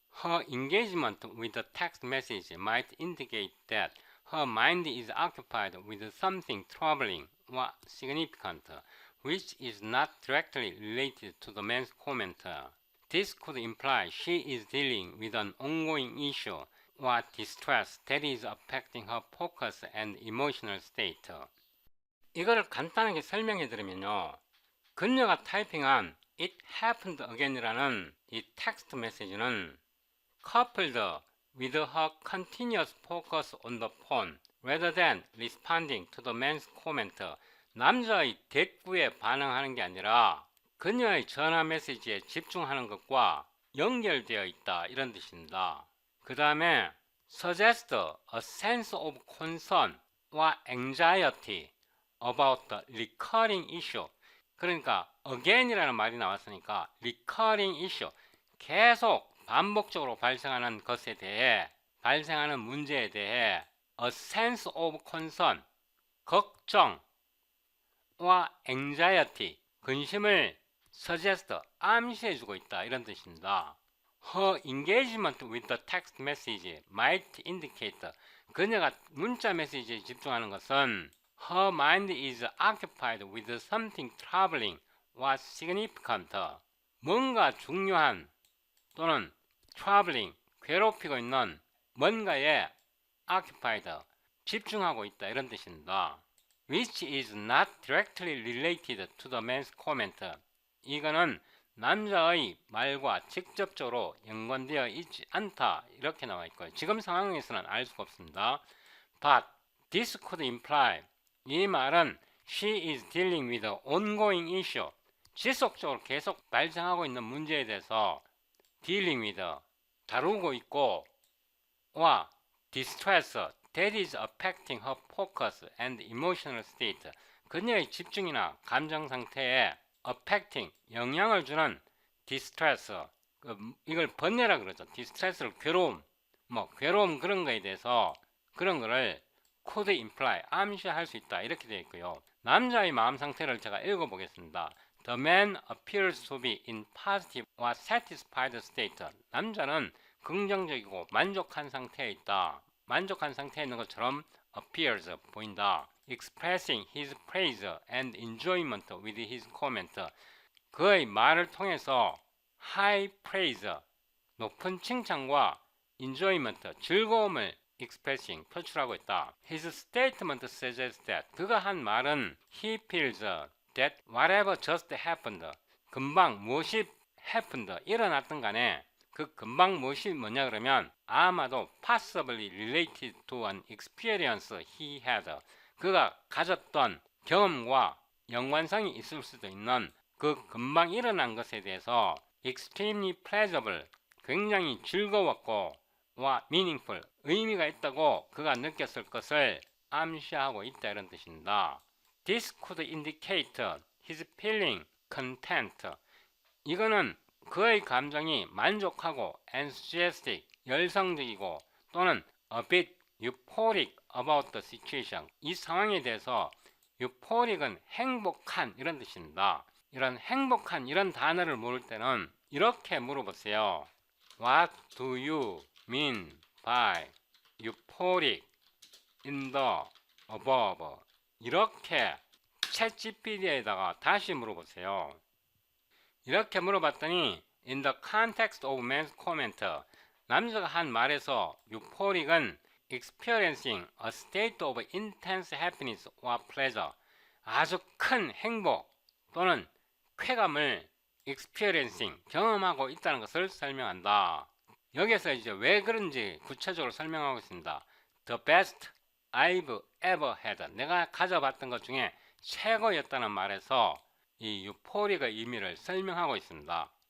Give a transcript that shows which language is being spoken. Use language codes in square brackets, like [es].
[en] Her engagement with the text message might indicate that her mind is occupied with something troubling or significant, which is not directly related to the man's comment. This could imply she is dealing with an ongoing issue or distress that is affecting her focus and emotional state. [ko] 이거를 간단하게 설명해 드리면요. 그녀가 타이핑한 [en] It happened again [ko] 이라는 이 텍스트 메시지는 [en] coupled with her continuous focus on the phone rather than responding to the man's comment, [ko] 남자의 대꾸에 반응하는 게 아니라 그녀의 전화 메시지에 집중하는 것과 연결되어 있다 이런 뜻입니다. 그 다음에 [en] suggest a sense of concern or anxiety about the recurring issue. [ko] 그러니까 again이라는 말이 나왔으니까 [en] recurring issue, [ko] 계속 반복적으로 발생하는 것에 대해, 발생하는 문제에 대해 [en] a sense of concern, [ko] 걱정 [en] or anxiety, [ko] 근심을 suggest, 암시해주고 있다 이런 뜻입니다. [en] Her engagement with the text message might indicate, [ko] 그녀가 문자 메시지에 집중하는 것은 [en] her mind is occupied with something troubling or significant, [ko] 뭔가 중요한 또는 [en] troubling, [ko] 괴롭히고 있는 뭔가에 [en] occupied, [ko] 집중하고 있다 이런 뜻입니다. [en] Which is not directly related to the man's comment. [ko] 이거는 남자의 말과 직접적으로 연관되어 있지 않다 이렇게 나와 있고요. 지금 상황에서는 알 수가 없습니다. [en] But this could imply, [ko] 이 말은 [en] she is dealing with an ongoing issue, [ko] 지속적으로 계속 발생하고 있는 문제에 대해서 [en] dealing with, [ko] 다루고 있고, [en] or distress that is affecting her focus and emotional state, [ko] 그녀의 집중이나 감정 상태에 [en] affecting, [ko] 영향을 주는 [en] distress, [ko] 이걸 번뇌라 그러죠. distress를 괴로움, 괴로움 그런 거에 대해서 그런 거를 [en] could imply, [ko] 암시할 수 있다 이렇게 되어 있고요. 남자의 마음 상태를 제가 읽어보겠습니다. [en] The man appears to be in positive or satisfied state. [ko] 남자는 긍정적이고 만족한 상태에 있다. 만족한 상태에 있는 것처럼 appears, 보인다. [en] Expressing his praise and enjoyment with his comment. [ko] 그의 말을 통해서 [en] high praise, [ko] 높은 칭찬과 enjoyment, 즐거움을 expressing, 표출하고 있다. [en] His statement suggests that, [ko] 그가 한 말은 [en] he feels that whatever just happened, [ko] 금방 무엇이 happened, 일어났던 간에 그 금방 무엇이 뭐냐 그러면 아마도 [en] possibly related to an experience he had, [ko] 그가 가졌던 경험과 연관성이 있을 수도 있는 그 금방 일어난 것에 대해서 [en] extremely pleasurable, [ko] 굉장히 즐거웠고 와 meaningful, 의미가 있다고 그가 느꼈을 것을 암시하고 있다 이런 뜻입니다. [en] This could indicate his feeling content. [ko] 이거는 그의 감정이 만족하고 enthusiastic, 열성적이고 또는 [en] a bit euphoric about the situation. [ko] 이 상황에 대해서 euphoric은 행복한 이런 뜻입니다. 이런 행복한 이런 단어를 모를 때는 이렇게 물어보세요. [en] What do you mean by euphoric in the above? [ko] 이렇게 챗GPT에다가 다시 물어보세요. 이렇게 물어봤더니 [en] in the context of man's comment, [ko] 남자가 한 말에서 euphoric은 [en] experiencing a state of intense happiness or pleasure, [ko] 아주 큰 행복 또는 쾌감을 experiencing, 경험하고 있다는 것을 설명한다. 여기서 이제 왜 그런지 구체적으로 설명하고 있습니다. [en] The best I've ever had, [ko] 내가 가져봤던 것 중에 최고였다는 말에서 이 유포리의 의미를 설명하고 있습니다.